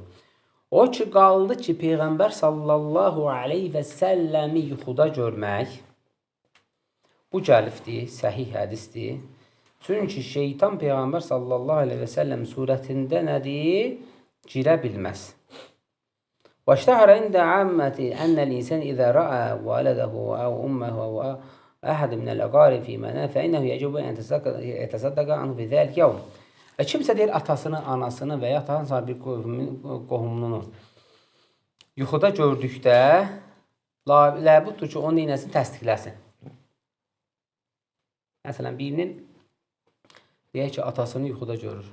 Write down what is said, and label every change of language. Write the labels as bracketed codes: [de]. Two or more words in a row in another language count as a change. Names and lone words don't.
[az] O ki, qaldı ki, Peyğəmbər [ar] صلى الله عليه وسلم [az] yuxuda görmək, bu gəlifdir, səhih hədisdir. Çünki şeytan Peyğəmbər [ar] صلى الله عليه وسلم [az] surətində nədir? Girə bilməz. [ar] واشتهر عند عامة أن الإنسان إذا رأى والده أو أمه أو أحد من الأقارب في منام فإنه يجب أن يتصدق عنه في ذلك يوم. [az] Kimsə deyir atasını, anasını və ya hansısa bir qohumunu yuxuda gördükdə labuddur ki, onun neynəsin təsdiqləsin. Məsələn, birinin deyək ki, atasını yuxuda görür.